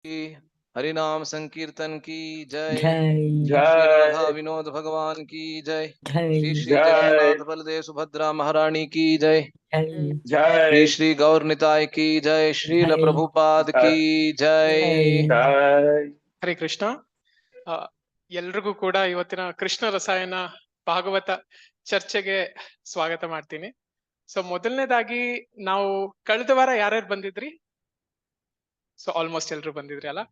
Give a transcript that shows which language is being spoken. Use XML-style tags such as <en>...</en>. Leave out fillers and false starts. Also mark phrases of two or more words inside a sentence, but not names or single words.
<hi>हरिनाम संकीर्तन की जय। जय श्री राधा विनोद भगवान की जय। श्री श्री जगन्नाथ बलदेव सुभद्रा महारानी की जय। श्री श्री गौर निताय की जय। श्रील प्रभुपाद की जय।</hi> <kn>ಹರೇ ಕೃಷ್ಣ. ಎಲ್ರಿಗೂ ಕೂಡ ಇವತ್ತಿನ ಕೃಷ್ಣ ರಸಾಯನ ಭಾಗವತ ಚರ್ಚೆಗೆ ಸ್ವಾಗತ ಮಾಡ್ತೀನಿ. ಸೊ ಮೊದಲನೇದಾಗಿ ನಾವು ಕಳೆದ ವಾರ ಯಾರ್ಯಾರು ಬಂದಿದ್ರಿ?</kn> <en>so almost</en> <kn>ಎಲ್ರು ಬಂದಿದ್ರಿ ಅಲ್ಲ.</kn>